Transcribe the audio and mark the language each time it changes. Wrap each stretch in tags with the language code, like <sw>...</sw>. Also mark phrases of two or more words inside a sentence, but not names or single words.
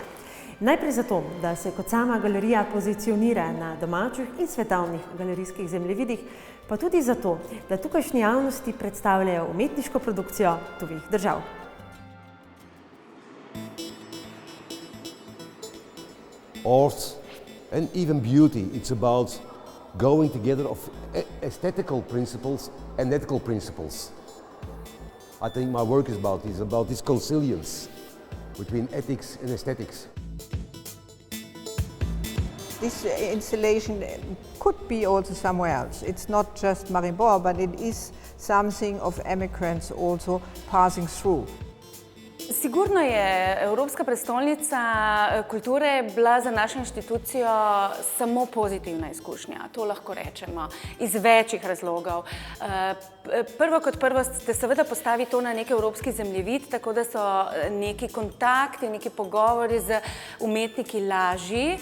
<sl>Najprej zato, da se kot sama galerija pozicionira na domačih in svetovnih galerijskih zemljevidih, pa tudi zato, da tukajšnji javnosti predstavljajo umetniško produkcijo tujih držav.</sl> <en>Art and even beauty, it's about going together of aesthetical principles and ethical principles. I think my work is about this consilience between ethics and aesthetics. This installation could be also somewhere else. It's not just Maribor, but it is something of emigrants also passing through.</en> <sl>Sigurno je Evropska prestolnica kulture bila za našo inštitucijo samo pozitivna izkušnja, to lahko rečemo, iz večjih razlogov. Prvo kot prvo ste seveda postavi to na neki evropski zemljevid, tako da so neki kontakti, neki pogovori z umetniki lažji.</sl>